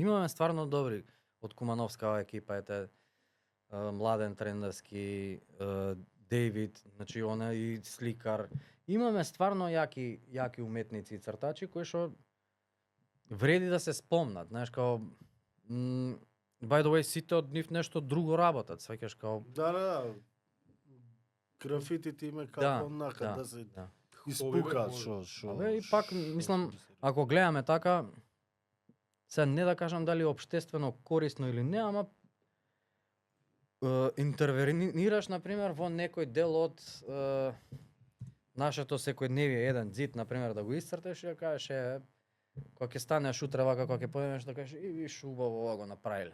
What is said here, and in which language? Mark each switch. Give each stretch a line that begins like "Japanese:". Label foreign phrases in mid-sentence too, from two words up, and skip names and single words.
Macedonian: Имаме стварно добри од Кумановскава екипа, ете Младен Трендарски, Дейвид, значи она и сликар. Имаме стварно јаки уметници и цртачи кои што вреди да се спомнат, знаеш, као
English: by the way,
Macedonian: сите од нив нешто друго работат, сваќаш као Да. Графитите име Да, како онака да се да. испукаат што. Абе, и пак, мислам, ако гледаме така, се не да кажам дали е општествено корисно или не, ама интервенираш, например, во некој дел од нашето секојдневие, еден зид, например, да го исцрташ и да кажеш, кога ќе станеш утре вака, кога ќе појдеш, да кажеш, и виш убаво ова го направиле.